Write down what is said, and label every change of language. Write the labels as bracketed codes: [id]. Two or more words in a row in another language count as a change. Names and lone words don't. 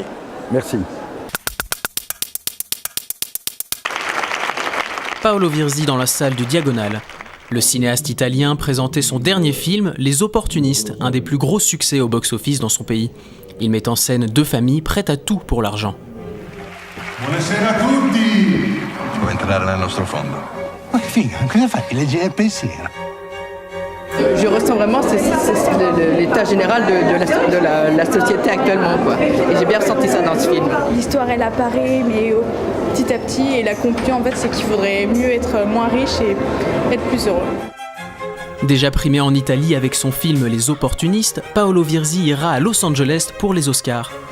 [fr] Merci. Paolo Virzi dans la salle du Diagonal. Le cinéaste italien présentait son dernier film, Les Opportunistes, un des plus gros succès au box-office dans son pays. Il met en scène deux familles prêtes à tout pour l'argent. [it] Buonasera a tutti! Vuoi entrare nel nostro fondo? Ma che figa, cosa fai? Leggere il pensiero. [fr] Je ressens vraiment l'état général de la société actuellement, quoi. Et j'ai bien ressenti ça dans ce film. L'histoire, elle apparaît, mais petit à petit, et la conclusion, en fait, c'est qu'il faudrait mieux être moins riche et être plus heureux. Déjà primé en Italie avec son film Les Opportunistes, Paolo Virzi ira à Los Angeles pour les Oscars.